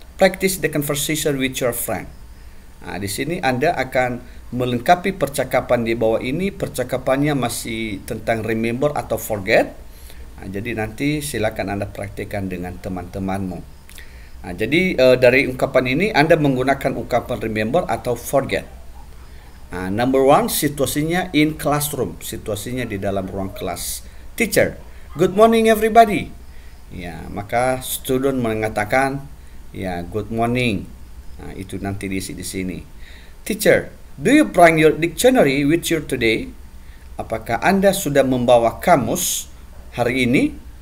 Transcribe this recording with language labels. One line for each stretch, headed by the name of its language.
English: Practice the conversation with your friend.
Indonesian: Di sini Anda akan melengkapi percakapan di bawah ini. Percakapannya masih tentang remember atau forget. Jadi nanti silakan Anda praktikkan dengan teman-temanmu. Jadi dari ungkapan ini Anda menggunakan ungkapan remember atau forget. Number one, situasinya
English: in classroom,
Indonesian: situasinya di dalam ruang kelas.
English: Teacher, good morning everybody.
Indonesian: Ya, maka student mengatakan, ya,
English: good morning.
Indonesian: Itu nanti diisi di sini.
English: Teacher, do you bring your dictionary with you today?
Indonesian: Apakah Anda sudah membawa kamus hari ini?